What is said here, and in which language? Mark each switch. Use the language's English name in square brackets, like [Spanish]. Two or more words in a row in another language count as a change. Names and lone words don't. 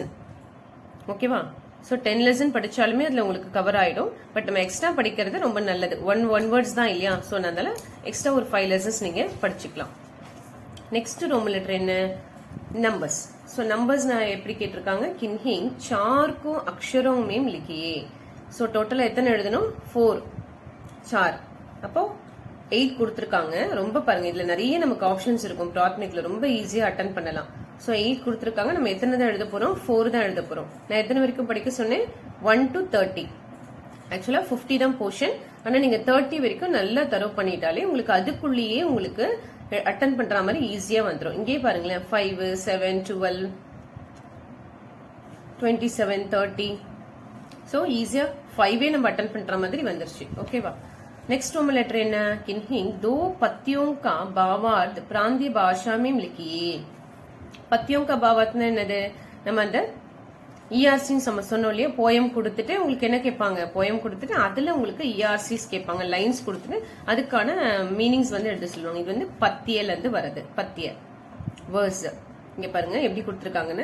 [Tamil] ஓகேவா? சோ 10 லெசன் படிச்சாலுமே அதுல உங்களுக்கு கவர் ஆயிடும். பட் நம்ம எக்ஸ்ட்ரா படிக்கிறது ரொம்ப நல்லது. [English] one words [Tamil] தான் இல்லையா? சோ அதனால எக்ஸ்ட்ரா ஒரு 5 லெசன்ஸ் நீங்க படிச்சுக்கலாம். [English] next roman letter [Tamil] என்ன? நம்பர்ஸ். சோ நம்பர்ஸ் நான் எப்படி கேட்டிருக்காங்க? [Hindi] किन्हीं 4 को अक्षरों में लिखिए. [Tamil] ஸோ டோட்டலாக எத்தனை எழுதணும் 4 4 அப்போ 8 கொடுத்துருக்காங்க. ரொம்ப பாருங்க இதுல நிறைய நமக்கு ஆப்ஷன்ஸ் இருக்கும். ப்ராத்மிக்ல ரொம்ப ஈஸியா அட்டன் பண்ணலாம். ஸோ 8 கொடுத்துருக்காங்க. நம்ம எத்தனை தான் எழுத போறோம் 4 தான் எழுத போறோம். நான் எத்தனை வரைக்கும் படிக்க சொன்னேன் 1 to 30. ஆக்சுவலா 50 தான் போர்ஷன். ஆனா நீங்க 30 வரைக்கும் நல்லா தரவு பண்ணிட்டாலே உங்களுக்கு அதுக்குள்ளேயே உங்களுக்கு அட்டன் பண்ற மாதிரி ஈஸியா வந்துடும். இங்கே பாருங்களேன் 5 7 12 27 30. ஸோ ஈஸியா 5 நம்ம அட்டன் பண்ற மாதிரி வந்துருச்சு. ஓகேவா? [English] next roman letter [Hindi] है ना किन्हीं दो पत्तियों का भावार्थ प्रांतीय भाषा में लिखिए. पत्तियों का भावार्थ [Tamil] என்னது நம்ம அந்த ERCs நம்ம சொன்னோம் இல்லையா போயம் கொடுத்துட்டு உங்களுக்கு என்ன கேட்பாங்க போயம் கொடுத்துட்டு அதுல உங்களுக்கு ERCs கேட்பாங்க லைன்ஸ் கொடுத்துட்டு அதுக்கான மீனிங்ஸ் வந்து எடுத்து சொல்லுவாங்க. இது வந்து பத்தியல இருந்து வருது பத்திய வேர்ஸ். இங்க பாருங்க எப்படி கொடுத்துருக்காங்கன்னு.